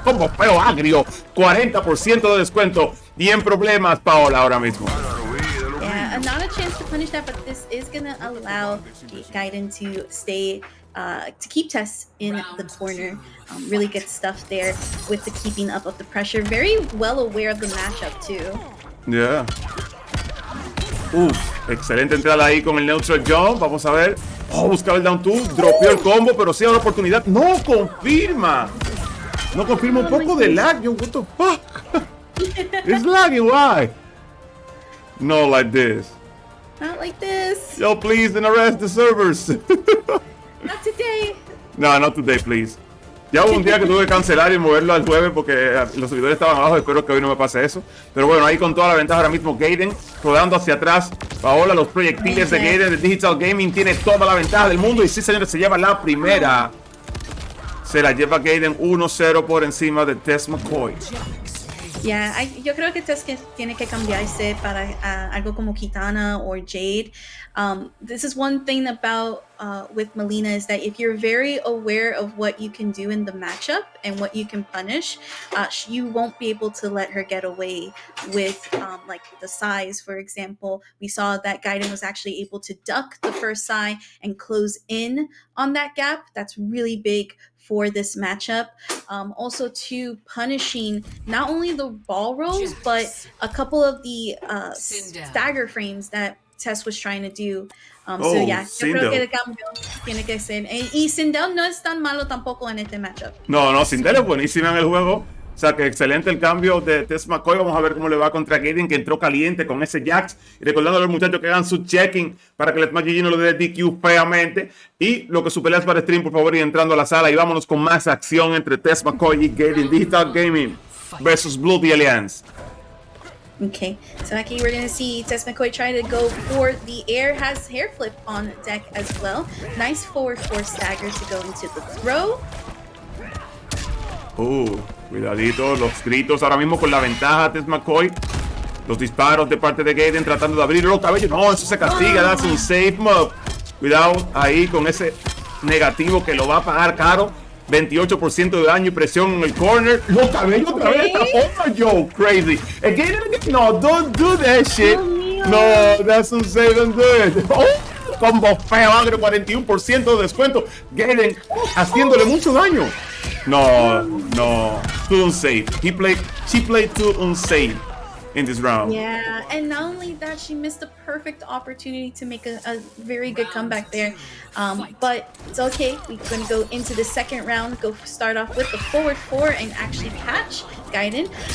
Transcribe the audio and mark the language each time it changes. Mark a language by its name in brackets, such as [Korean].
[Spanish] Como feo agrio. 40% de descuento. Y en problemas, Paola, ahora mismo. [English] Yeah, not a chance to punish that, but this is going to allow Gaiden to stay, to keep Tess in the corner. Really good stuff there with the keeping up of the pressure. Very well aware of the matchup, too. Yeah. [Spanish] Excelente entrada ahí con el neutral jump. Vamos a ver. Oh, buscaba el down 2. Dropeó el combo, pero sí ahora oportunidad. No confirma. No confirma un poco de lag. [English] Yo, what the fuck? It's lagging. Why? No, like this. Not like this. Yo, please, then arrest the servers. Not today. No, not today, please. [Spanish] Ya hubo un día que tuve que cancelar y moverlo al jueves porque los servidores estaban abajo. Espero que hoy no me pase eso. Pero bueno, ahí con toda la ventaja ahora mismo Gaiden rodando hacia atrás. Paola, los proyectiles de Gaiden de Digital Gaming tiene toda la ventaja del mundo. Y sí, señores, se lleva la primera. Se la lleva Gaiden 1-0 por encima de Tess McCoy. Yeah, yo creo que Tess tiene que cambiarse para algo como Kitana or Jade. [English] This is one thing about with Melina is that if you're very aware of what you can do in the matchup and what you can punish, you won't be able to let her get away with like the size, for example. We saw that Gaiden was actually able to duck the first sai and close in on that gap. That's really big for this matchup. Also to punishing not only the ball rolls, but a couple of the stagger frames that Tess was trying to do. [Spanish] So yeah, yo creo que el cambio tiene que ser. Y Sindel no es tan malo tampoco en este matchup. No, Sindel es buenísima en el juego. O sea que excelente el cambio de Tess McCoy. Vamos a ver cómo le va contra Gaiden, que entró caliente con ese Jax. Y recordando a los muchachos que hagan su checking para que el Smash GG no le dé DQ feamente. Y lo que su pelea es para stream, por favor, y entrando a la sala. Y vámonos con más acción entre Tess McCoy y Gaiden. Digital Gaming versus Blue The Alliance. [English] Okay, so aquí we're going to see Tess McCoy try to go for the air, has hair flip on deck as well. Nice forward 4 stagger to go into the throw. [Spanish] Cuidadito, los gritos ahora mismo con la ventaja Tess McCoy. Los disparos de parte de Gaiden tratando de abrir los cabellos. No, eso se castiga, [English] that's un safe move. [Spanish] Cuidado ahí con ese negativo que lo va a pagar caro. 28% de daño y presión en el corner. Los cabellos otra vez. Oh, [English] yo, crazy. Again, no, don't do that shit. No, that's unsafe and good. Oh, [Spanish] combo feo, agro, 41% de descuento. Gaiden haciéndole mucho daño. [English] No. Too unsafe. She played too unsafe in this round. Yeah, and not only that, she missed a perfect opportunity to make a very good comeback there. But it's okay. We're going to go into the second round, start off with the forward 4 and actually catch Gaiden.